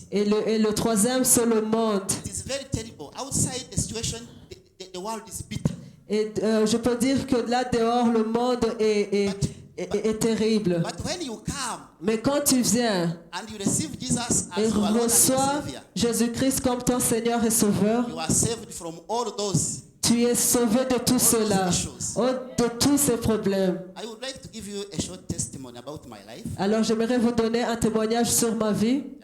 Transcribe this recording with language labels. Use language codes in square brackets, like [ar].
[fr] Et le troisième, c'est le monde. [en] It is very terrible. Outside the situation, the world is bitter. [fr] Et je peux dire que là dehors, le monde est terrible. [en] But when you come [fr] Mais quand tu viens [en] and you receive Jesus [fr] et [en] as your Lord and your [fr] reçois [en] Savior, [fr] Jésus-Christ comme ton Seigneur et Sauveur, [en] you are saved from all those. [fr] tu es sauvé de tout cela, de tous ces problèmes. [en] I would like to give you a short testimony about my life. [fr] Alors j'aimerais vous donner un témoignage sur ma vie.